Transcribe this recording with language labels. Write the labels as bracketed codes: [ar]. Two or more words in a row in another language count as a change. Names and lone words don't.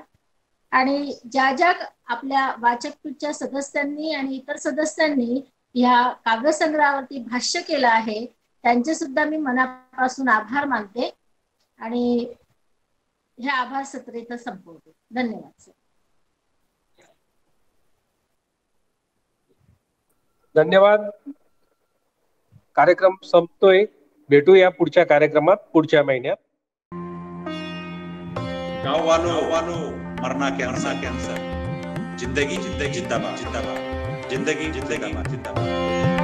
[mr] आणि ज्या ज्या आपल्या वाचकपीठच्या सदस्यांनी आणि इतर सदस्यांनी या काव्यसंग्रहावरती भाष्य केलं आहे त्यांचे सुद्धा मी मनापासून आभार मानते आणि हे आभार सत्र इथं संपवते. धन्यवाद सर. धन्यवाद. कार्यक्रम संपतोय. भेटूया पुढच्या कार्यक्रमात पुढच्या महिन्यात. [hi] गाँव वालों मरना कैंसर, जिंदगी जिंदगी जिंदाबाद, जिंदगी जिंदगी जिंदाबाद.